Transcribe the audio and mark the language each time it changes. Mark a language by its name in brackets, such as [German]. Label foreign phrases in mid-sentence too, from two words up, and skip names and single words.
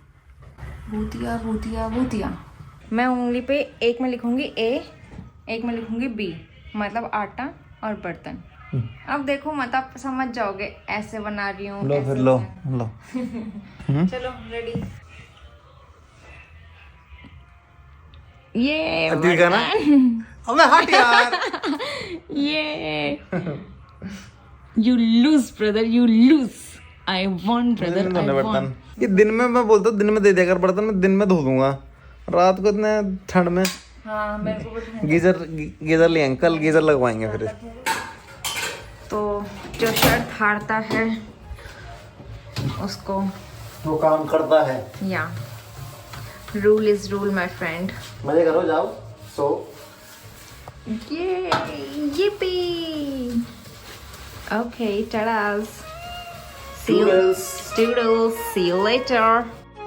[Hindi] मैं उंगली पे एक में लिखूंगी ए, एक में लिखूंगी बी, मतलब आटा और बर्तन। अब देखो मतलब समझ जाओगे, ऐसे बना रही हूँ। लो फिर लो। चलो रेडी। ये ठीक है ना। अबे हट यार। [English] ये you lose brother, you lose. I won brother, I won. [Hindi] ये दिन में मैं बोलता हूँ दिन में दे दिया कर बर्तन, मैं दिन में धो दूंगा, रात को इतने ठंड में। हाँ मेरे को गीजर ले आएंगे, कल गीजर लगवाएंगे फिर। तो जो शर्ट फाड़ता है उसको वो काम करता है। [English] ya rule is rule my friend. [Hindi] मजे करो, जाओ सो। [English] ये yippee. Okay, tadas. See you. Toodles. Toodles. See you later.